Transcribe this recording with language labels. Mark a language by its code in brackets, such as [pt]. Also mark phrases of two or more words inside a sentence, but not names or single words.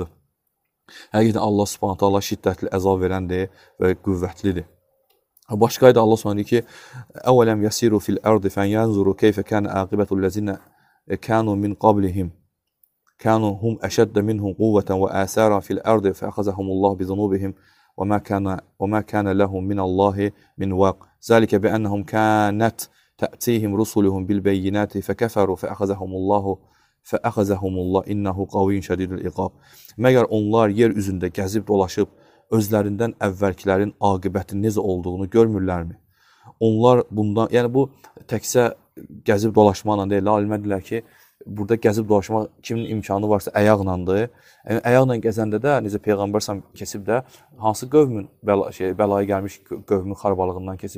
[az] Həqiqətən Allah subhanətə Allah şiddətli əzab verəndir və qüvvətlidir. Başqa ayda Allah sonra deyir ki, [ar] أولم يسيروا في الأرض فينظروا كيف كان عاقبة الذين كانوا من قبلهم كانوا هم أشد منهم قوة وآثارا في الأرض فأخذهم الله بذنوبهم وما كان لهم من الله من واق ذلك بأنهم كانت تأتيهم رسلهم بالبينات فكفروا فأخذهم الله إنه قوي شديد العقاب. [az] Məgər onlar yer üzündə gəzib dolaşıb özlərindən əvvəlkilərin aqibətinin necə olduğunu görmürlərmi? Onlar bundan, yəni bu təkcə gəzib dolaşmaqla deyil, alimlər deyirlər ki, burada gəzib dolaşmaq kimin imkanı varsa əyaqlandır. Yəni, əyaqla gəzəndə də, necə Peyğəmbər keçib də, hansı qövmün bəlayı gəlmiş qövmün xarabalığından keçib.